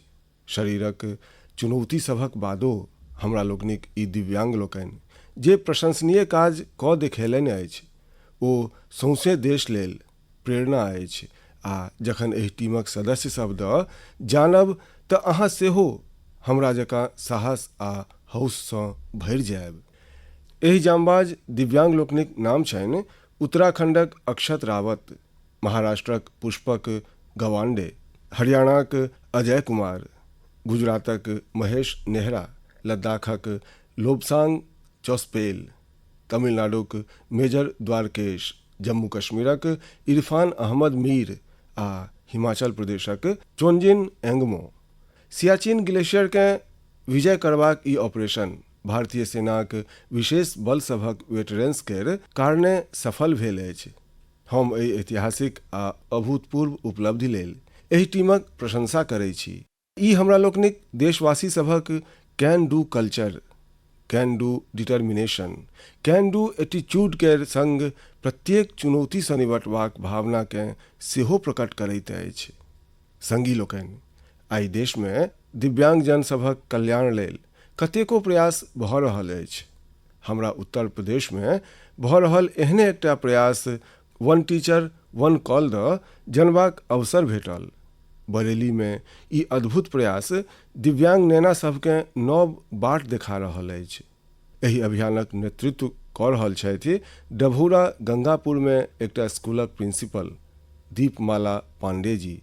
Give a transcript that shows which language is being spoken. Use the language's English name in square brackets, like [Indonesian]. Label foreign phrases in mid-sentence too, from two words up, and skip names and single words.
[Maithili] शरीरक चुनौती सभक बादो हमरा लोकनिक ई दिव्यांग लोकनि जे प्रशंसनीय काज कऽ देखेलनि अछि, ओ सौंसे देश लेल प्रेरणा अछि। आ जखन एहि टीमक सदस्य सब द जानब तऽ अहाँ सेहो हमरा जकाँ साहस आ हौस सँ भरि जायब। एहि जांबाज दिव्यांग लोकनिक नाम छनि उत्तराखंडक अक्षत रावत, महाराष्ट्रक पुष्पक गवांडे, हरियाणाक अजय कुमार, गुजरातक महेश नेहरा, लद्दाखक लोब्सांग चोस्पेल, तमिलनाडुक मेजर द्वारकेश, जम्मू कश्मीरक इरफान अहमद मीर आ हिमाचल प्रदेशक चोंजिन एंगमो। सियाचिन ग्लेशियर केँ विजय करबाक ई ऑपरेशन भारतीय सेनाक विशेष बल सभक वेटरेंस केर कारणे सफल भेल अछि। हम एहि ऐतिहासिक आ अभूतपूर्व उपलब्धि लेल एहि टीमक प्रशंसा करै छी। ई हमरा लोकनिक देशवासी सभक [English] can do culture, can do determination, can do attitude [Maithili] केर संग प्रत्येक चुनौती सँ निपटबाक भावना केँ सेहो प्रकट करैत अछि। संगी लोकनि, आइ देश में दिव्यांग जन सभक कल्याण लेल कतेको प्रयास भऽ रहल अछि। हमरा उत्तर प्रदेश में भऽ रहल एहने एकटा प्रयास वन टीचर वन कॉल द जनबाक अवसर भेटल। बरेली में ई अद्भुत प्रयास दिव्यांग नेना सबकेँ नव बाट देखा रहल अछि। एहि अभियानक नेतृत्व कऽ रहल छथि डभौरा गंगापुर में एकटा स्कूलक प्रिंसिपल दीपमाला पांडे जी।